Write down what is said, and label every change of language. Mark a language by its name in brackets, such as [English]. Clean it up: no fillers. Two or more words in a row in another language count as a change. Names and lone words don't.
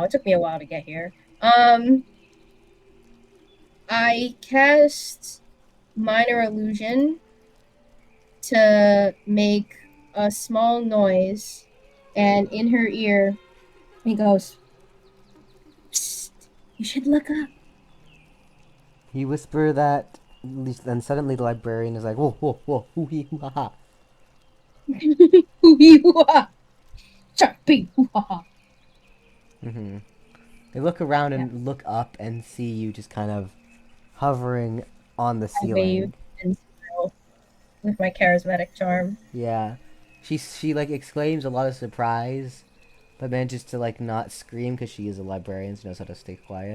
[English] It took me a while to get here. I cast minor illusion to make a small noise, and in her ear, he goes, "Psst, you should look up." You whisper that, then suddenly the librarian is like, whoa, whoa, whoa, hoo hee hoo ha ha. Hoo-hee-hoo-ha. Sharpie, hoo-ha-ha. Mm-hmm. They look around Yeah, and look up and see you just kind of hovering on the I wave ceiling. and smile with my charismatic charm. Yeah. She exclaims a lot of surprise, but manages to not scream because she is a librarian, so knows how to stay quiet.